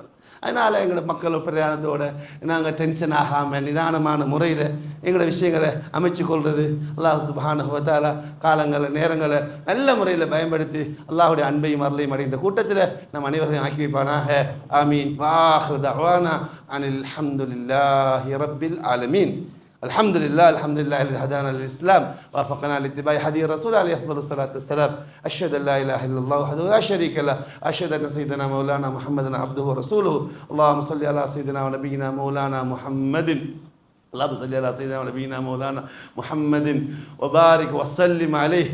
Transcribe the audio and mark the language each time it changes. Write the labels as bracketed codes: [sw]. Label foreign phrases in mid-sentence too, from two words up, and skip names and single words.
[ta] அதனால் எங்களோட மக்கள் பிரயாணத்தோடு நாங்கள் டென்ஷன் ஆகாமல் நிதானமான முறையில் எங்களோட விஷயங்களை அமைச்சு கொள்வது. அல்லாஹ் [ar] سبحانه وتعالى [ta] காலங்களை நேரங்களை நல்ல முறையில் பயன்படுத்தி அல்லாஹுடைய அன்பையும் அருளையும் அடைந்த கூட்டத்தில் நம் அனைவரையும் ஆக்கி வைப்பானாக. ஆமீன். [ar] وآخر دعوانا أن الحمد لله رب العالمين. الحمد لله الذي هدانا للإسلام ووفقنا لاتباع هدي الرسول عليه أفضل الصلاة والسلام. أشهد أن لا إله إلا الله وحده لا شريك له، أشهد أن سيدنا مولانا محمدا عبده ورسوله. اللهم صل على سيدنا ونبينا مولانا محمد، اللهم صل على سيدنا ونبينا مولانا محمد وبارك وسلم عليه.